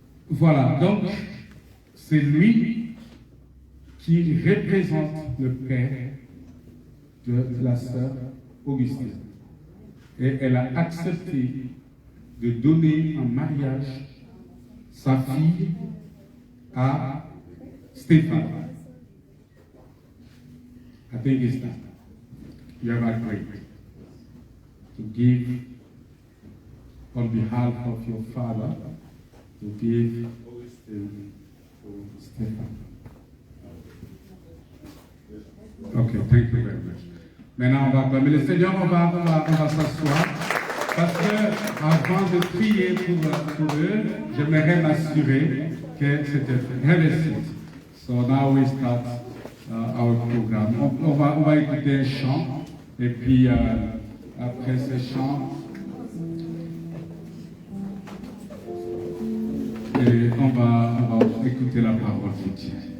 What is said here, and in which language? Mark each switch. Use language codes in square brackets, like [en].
[fr] Voilà, donc c'est lui qui représente le père de la sœur Augustine. Et elle a accepté de donner en mariage sa fille à Stéphane. [en] I think it's that. You have agreed to give on behalf of your father, to give Augustine to Stéphane. Okay, thank you very much. [fr] Maintenant, on va acclamer le Seigneur, on va s'asseoir. Parce que avant de prier pour eux, j'aimerais m'assurer que c'était fait. [en] Have a seat. So now we start our program. [fr] On va écouter un chant, et puis après ce chant, et on va écouter la parole de Dieu.